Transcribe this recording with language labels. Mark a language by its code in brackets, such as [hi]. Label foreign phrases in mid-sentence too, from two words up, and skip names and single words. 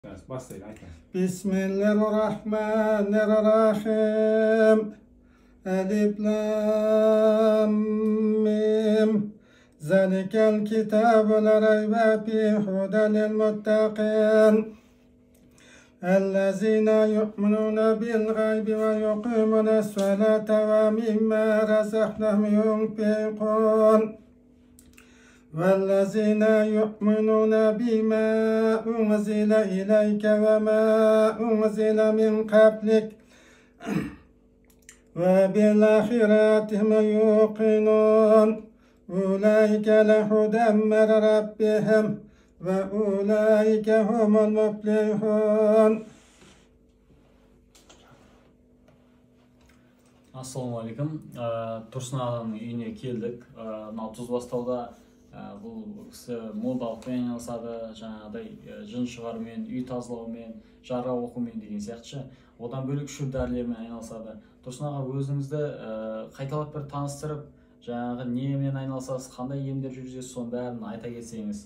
[ar] بسم الله الرحمن الرحيم. الم. ذلك الكتاب لا ريب فيه هدى للمتقين. الذين يؤمنون بالغيب ويقيمون الصلاة ومما رزقناهم ينفقون. وَالَّذِينَ يُؤْمِنُونَ بِمَا أُنْزِلَ إِلَيْكَ وَمَا أُنْزِلَ مِنْ قَبْلِكَ وَبِالْآخِرَةِ هُمْ يُوقِنُونَ أُولَئِكَ عَلَى هُدًى مِنْ رَبِّهِمْ وَأُولَئِكَ هُمُ الْمُفْلِحُونَ. Assalamualaikum. [kk] Тұрсын ағаның үйіне келдік. Тұзбастауда бұл кісі молдалықпен айналысады, жаңағыдай жын шығарумен, үй тазалаумен, жара оқумен деген сияқты. Одан бөлек шүрдәрілермен айналысады. Тұрсын аға, өзіңізді қайталап бір таныстырып, жаңағы немен айналысасыз, қандай емдер жүргізесіз, соның бәрін айта кетсеңіз.